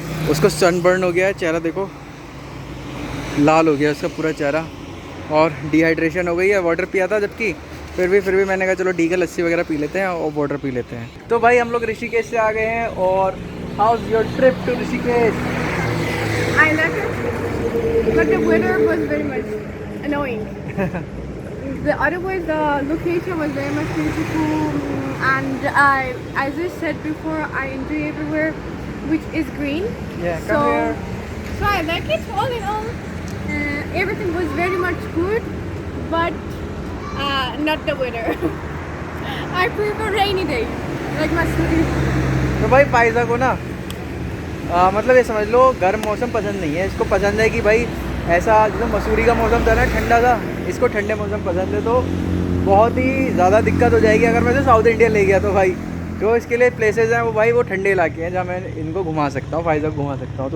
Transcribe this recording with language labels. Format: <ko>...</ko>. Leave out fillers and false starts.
<hi>उसको सनबर्न हो गया है, चेहरा देखो लाल हो गया उसका पूरा चेहरा, और डिहाइड्रेशन हो गई है। वाटर पिया था जबकि, फिर भी मैंने कहा चलो ठीक है, लस्सी वगैरह पी लेते हैं और वाटर पी लेते हैं। तो भाई हम लोग ऋषिकेश से आ गए हैं। और</hi> <en>How is your trip to Rishikesh? I like it, but the weather was very much annoying. Otherwise, the location was very much beautiful, and as I said before, I enjoy everywhere which is green. Yeah, come here. So I like it. All in all, everything was very much good, but not the weather. I prefer rainy day, like my city.</en> <hi>तो भाई फाइज़ा को ना मतलब ये समझ लो गर्म मौसम पसंद नहीं है। इसको पसंद है कि भाई ऐसा जो मसूरी का मौसम था ना, ठंडा था, इसको ठंडे मौसम पसंद है। तो बहुत ही ज़्यादा दिक्कत हो जाएगी अगर मैं तो साउथ इंडिया ले गया। तो भाई जो इसके लिए प्लेसेस हैं वो भाई वो ठंडे इलाके हैं जहाँ मैं इनको घुमा सकता हूँ, फाइज़ा को घुमा सकता हूँ।</hi>